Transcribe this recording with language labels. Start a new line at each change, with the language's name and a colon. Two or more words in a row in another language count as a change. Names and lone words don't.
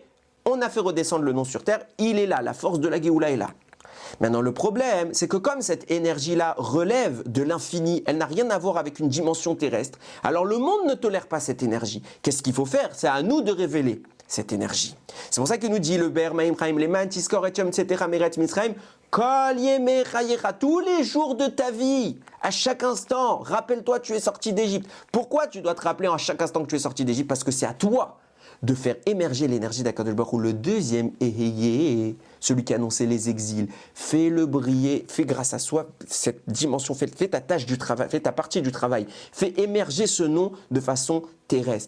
French: On a fait redescendre le nom sur terre. Il est là. La force de la Géoula est là. Maintenant, le problème, c'est que comme cette énergie-là relève de l'infini, elle n'a rien à voir avec une dimension terrestre, alors le monde ne tolère pas cette énergie. Qu'est-ce qu'il faut faire? C'est à nous de révéler cette énergie. C'est pour ça que nous dit le Be'er Maim Chaim,
Hebrew: למען תזכור את יום צאתך מארץ מצרים כל ימי חייך,
French: tous les jours de ta vie, à chaque instant, rappelle-toi, tu es sorti d'Égypte. Pourquoi tu dois te rappeler à chaque instant que tu es sorti d'Égypte? Parce que c'est à toi de faire émerger l'énergie d'
Hebrew: הקדוש ברוך הוא.
French: Le deuxième Eheye, celui qui a annoncé les exils, fais-le briller, fais grâce à soi cette dimension, fais ta tâche du travail, fais ta partie du travail, fais émerger ce nom de façon terrestre.